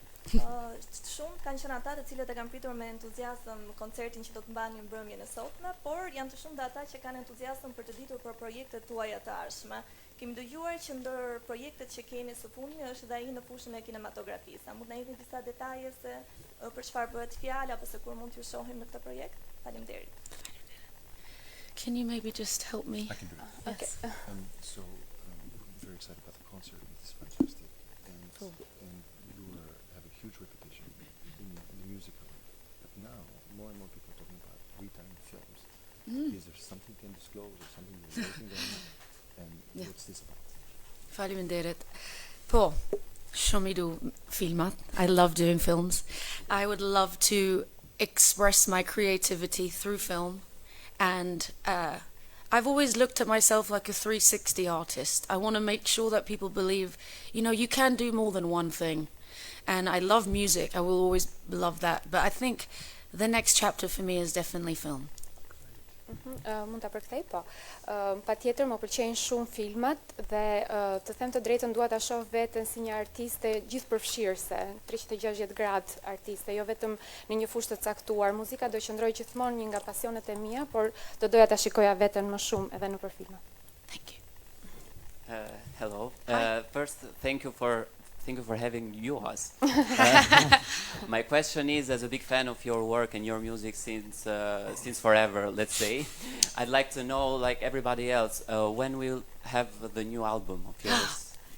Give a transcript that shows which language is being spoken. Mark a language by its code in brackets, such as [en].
[sq] Shumë kanë qenë ata të cilët e kanë pritur me entuziazëm koncertin që do të mbani mbrëmjen e sotme, por janë të shumtë ata që kanë entuziazëm për të ditur për projektet tuaja të ardhshme. Kemi dëgjuar që ndër projektet që keni së fundmi është dhe ai në fushën e kinematografisë. A mund të na jepni disa detaje se për çfarë bëhet fjalë apo se kur mund t'ju shohim në këtë projekt? Faleminderit. [en] Can you maybe just help me? I can do it. Okay. So, very excited about the concert. It's fantastic. And, Cool. and you have a huge reputation in the musical. But now, more and more people are talking about Rita in films. Is there something you can disclose or something you're working on? And Yeah. what's this about? [sq] Faleminderit. Po, shumë I du filmat. [en] I love doing films. I would love to express my creativity through film. And I've always looked at myself like a 360 artist. I want to make sure that people believe, you can do more than one thing. And I love music. I will always love that. But I think the next chapter for me is definitely film. [sq] Mund ta përkthej, po. Patjetër më pëlqejnë shumë filmat dhe të them të drejtën dua ta shoh veten si një artiste gjithëpërfshirëse, 360 gradë artiste, jo vetëm në një fushë të caktuar. Muzika do qëndrojë gjithmonë një nga pasionet e mia, por do doja ta shikoja veten më shumë edhe nëpër filma. [en] Thank you. Hello. First, thank you for having us. My question is, as a big fan of your work and your music since forever, let's say, I'd like to know, like everybody else, when we'll have the new album of yours?